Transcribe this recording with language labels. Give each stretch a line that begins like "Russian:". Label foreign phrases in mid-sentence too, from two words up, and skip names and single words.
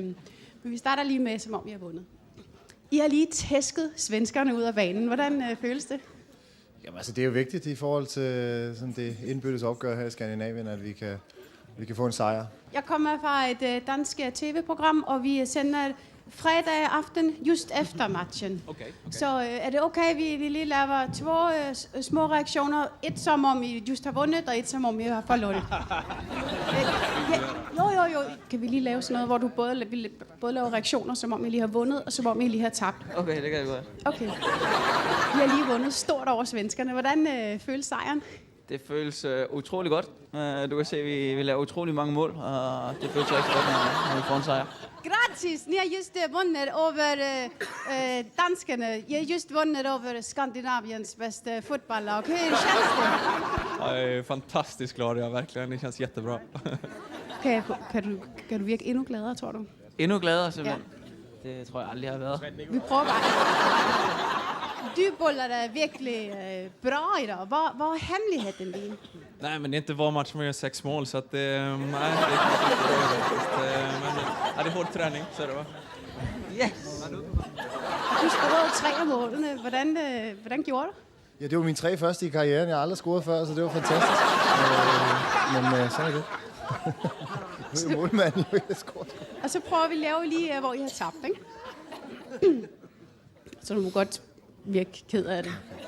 Danish: Men vi starter lige med, som om I har vundet. I har lige tæsket svenskerne ud af banen. Hvordan føles det? Jamen, altså, det er jo vigtigt i forhold til sådan det indbyrdes opgør her i Skandinavien, at vi kan få en sejr. Jeg kommer fra et dansk tv-program, og vi sender fredag aften just efter matchen. Okay. Så er det okay, vi lige laver 2 små reaktioner? Et som om I just har vundet, og et som om I har forloret. Jo. Kan vi lige lave sådan noget, hvor du både laver reaktioner, som om I lige har vundet, og som om I lige har tabt? Okay, det kan jeg godt. Okay. I har lige vundet stort over svenskerne. Hvordan føles sejren? Det føles utrolig godt. Du kan se, at vi laver utrolig mange mål, og det føles rigtig godt, når vi får en sejr. Gratis!
Swedish: Ni har just vundet over danskerne.
Danish: I har just vundet over Skandinaviens
Swedish: bästa fotbollslag. Hur känns det? Jag är fantastiskt glad, jag verkligen. Det känns jättebra.
Danish: Kan du virke endnu gladere, tror du? Endnu gladere, simpelthen. Ja. Det tror jeg aldrig har været. Vi prøver bare. Du boller dig virkelig bra idag.
Swedish: Vad är hemligheten din? Nej, men det är inte var match man gör 6 mål, så att det... Nej, det är inte det. Men det är hård träning, så är det va? Yes!
Danish: Du scorede 3 af målene. Hvordan gjorde du? Ja, det var mine 3 første i karrieren. Jeg har aldrig scoret før, så det var fantastisk. Men sådan er det. Nu er målmanden jo ikke scoret. Og så prøver vi at lave lige, hvor I har tabt, ikke? Så du må godt virke ked af det.